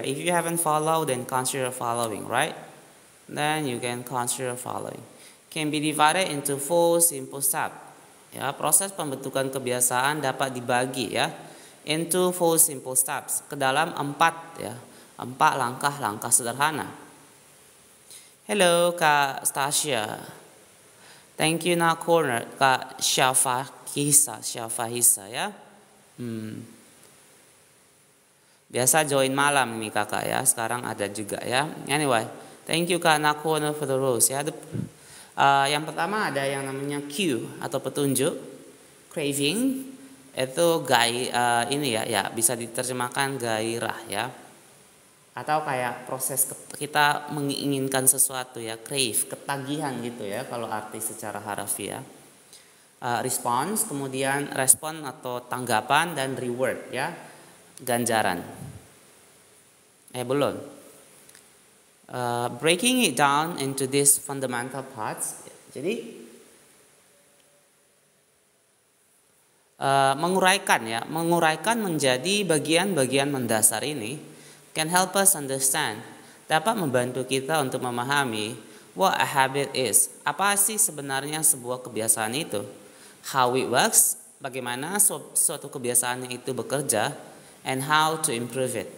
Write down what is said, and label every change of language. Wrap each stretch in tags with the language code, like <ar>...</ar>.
<en>If you haven't follow, then consider following, right? Then you can consider following. Can be divided into 4 simple steps.</en> <id>Ya, proses pembentukan kebiasaan dapat dibagi ya</id> <en>into 4 simple steps,</en> <id>ke dalam 4 langkah-langkah sederhana.</id> <en>Hello Kak Stasia. Thank you Nak Corner, Kak Syafahisa ya.</en> <id>Biasa join malam ini kakak ya, sekarang ada juga ya.</id> <en>Anyway, thank you Kak Nak Corner for the rules</en> <id>ya. Yang pertama ada yang namanya cue atau petunjuk, craving itu ini ya bisa diterjemahkan gairah ya. Atau kayak proses kita menginginkan sesuatu ya, crave, ketagihan gitu ya kalau arti secara harfiah. Response, kemudian respon atau tanggapan, dan reward ya, ganjaran. Belum.</id> <en>Breaking it down into these fundamental parts.</en> <id>Jadi menguraikan menjadi bagian-bagian mendasar ini</id> <en>can help us understand,</en> <id>dapat membantu kita untuk memahami</id> <en>what a habit is.</en> <id>Apa sih sebenarnya sebuah kebiasaan itu?</id> <en>How it works,</en> <id>bagaimana suatu kebiasaan itu bekerja,</id> <en>and how to improve it.</en>